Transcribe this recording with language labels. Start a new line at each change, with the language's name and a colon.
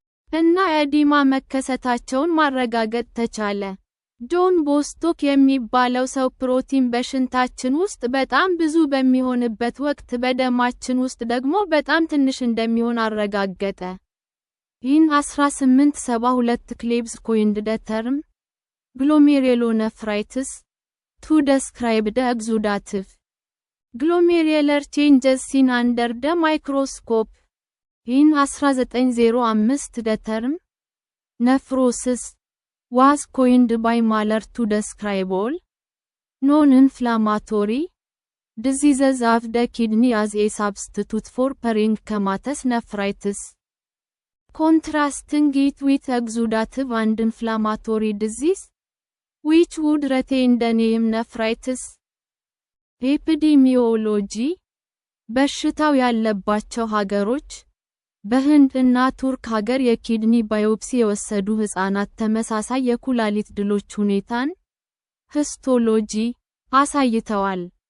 Amharic: እና ኤዲማ መከሰታቸውን ማረጋገጥ ተቻለ። ጆን ቦስቶክ የሚባለው ሰው ፕሮቲን በሽንታችን ውስጥ በጣም ብዙ በሚሆንበት ወቅት በደማችን ውስጥ ደግሞ በጣም ትንሽ እንደሚሆን አረጋገጠ።
English: In 1872 Klebs coined the term glomerulonephritis to describe the exudative glomerular changes seen under the microscope. In 1905 the term nephrosis was coined by Mahler to describe all non-inflammatory diseases of the kidney as a substitute for parenchymatous nephritis. Contrasting it with exudative and inflammatory disease, which would retain the name nephritis.
Amharic: Epidemiology, በሽታው ያለባቸው ሀገሮች በህንድ እና ቱርክ ሀገር የኪድኒ ባዮፕሲ የወሰዱ ህፃናት ተመሳሳይ የኩላሊት ድሎች ሁኔታን ሂስቶሎጂ አሳይተዋል።